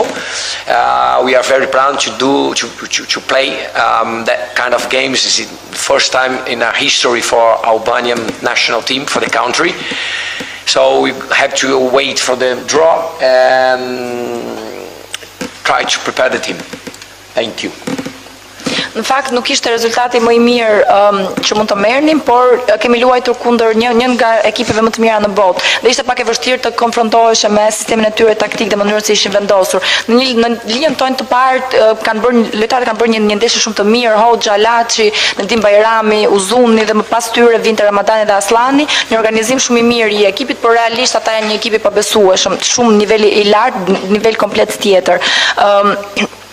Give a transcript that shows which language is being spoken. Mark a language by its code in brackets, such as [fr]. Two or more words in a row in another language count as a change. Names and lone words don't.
[en] We are very proud to play that kind of games. This is the first time in our history for Albanian national team, for the country. So we have to wait for the draw and try to prepare the team. Thank you. [sq] Në fakt nuk ishte rezultati më i mirë që mund të merrnim, por kemi luajtur kundër një nga ekipeve më të mira në botë. Dhe ishte pak e vështirë të konfrontohesh me sistemin e tyre taktik dhe mënyrën se ishin vendosur. Në linjën tonë të parë lojtarët kanë bërë një ndeshje shumë të mirë, Hoxha, Laci, Nedim Bajrami, Uzuni dhe më pas tyre vinte Ramadani dhe Aslani, një organizim shumë i mirë i ekipit, por realisht ata janë një ekip i pabesueshëm, shumë niveli i lartë, nivel komplet tjetër.